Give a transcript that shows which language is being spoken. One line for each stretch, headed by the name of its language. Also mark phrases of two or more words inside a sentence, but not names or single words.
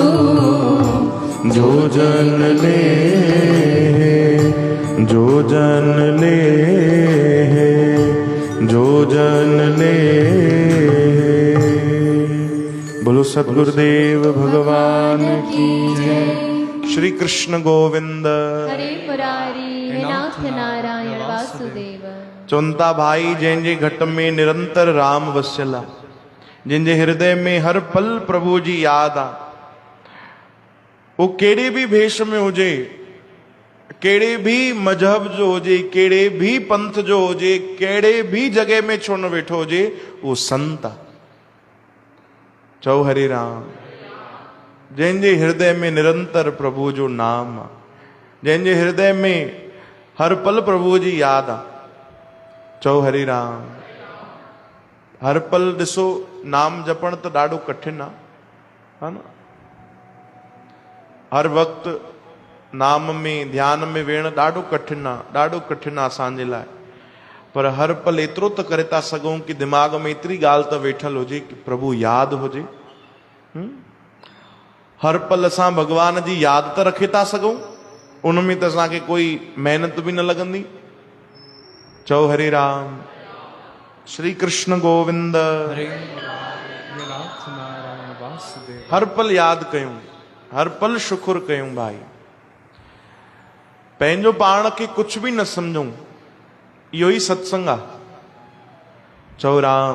Hindi: जो जन ले जो जन ले जो जन ले। बोलो सद्गुरुदेव भगवान की जय। श्री कृष्ण गोविंद हरे मुरारी हे नाथ नारायण वासुदेव।
Sindhi: चौंता भाई जंहिंजे घट में निरंतर राम वस्यला, जंहिंजे हृदय में हर पल प्रभु जी याद आ, वो केड़े भी भेष में हुजे, कहिड़े भी मजहब जो हुजे, कहिड़े भी पंथ जो हुजे, कहिड़े भी जगह में छो न वेठो हुजे, उहो संत आहे। चओ हरे राम। जंहिंजे हृदय में निरंतर प्रभु जो नाम आहे, जंहिंजे हृदय में हर पल प्रभु जी याद आहे। चओ हरे राम। हर पल ॾिसो नाम जपण त ॾाढो कठिन आहे, है न। हर वक्त नाम में ध्यान में वेहण ॾाढो कठिन आहे, ॾाढो कठिन आहे असांजे लाइ। पर हर पल एतिरो त करे था सघूं कि दिमाग़ में एतिरी ॻाल्हि त वेठल हुजे कि प्रभु यादि हुजे। हर पल असां भगवान जी यादि त रखे था सघूं, उन में त असांखे कोई महिनत बि न लॻंदी। चओ हरे राम। श्री कृष्ण गोविंद। हर पल यादि कयूं, हर पल शुक्र कयूं भाई। पंहिंजो पाण खे
Hindi: कुछ भी
Sindhi: न समझूं, इहो ई सत्संग आहे। चओ राम।